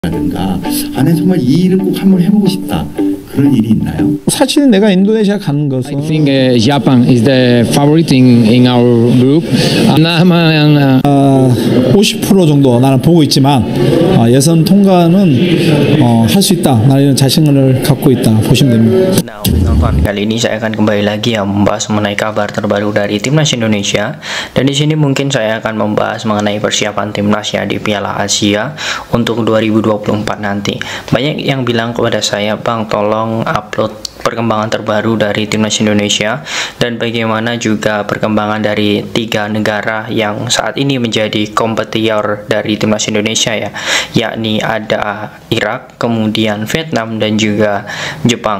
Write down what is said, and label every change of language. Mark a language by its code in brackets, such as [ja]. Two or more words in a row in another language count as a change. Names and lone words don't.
[ko] 라든가 난 정말 이 일을 꼭 한번 해보고 싶다 그런 일이 있나요? 사실 내가 인도네시아 가는 것은 [en] I think Japan is the favorite in our group. [ko] 50% 정도 나는 보고 있지만 예선 통과는 할 수 있다. 나는 자신을 갖고 있다. 보시면 됩니다. [id] Nah, teman-teman, kali ini saya akan kembali lagi ya membahas mengenai kabar terbaru dari timnas Indonesia. Dan di sini mungkin saya akan membahas mengenai persiapan timnasnya di Piala Asia untuk 2024 nanti. Banyak yang bilang kepada saya, "Bang, tolong upload perkembangan terbaru dari timnas Indonesia dan bagaimana juga perkembangan dari 3 negara yang saat ini menjadi kompetitor dari timnas Indonesia ya, yakni ada Irak, kemudian Vietnam dan juga Jepang."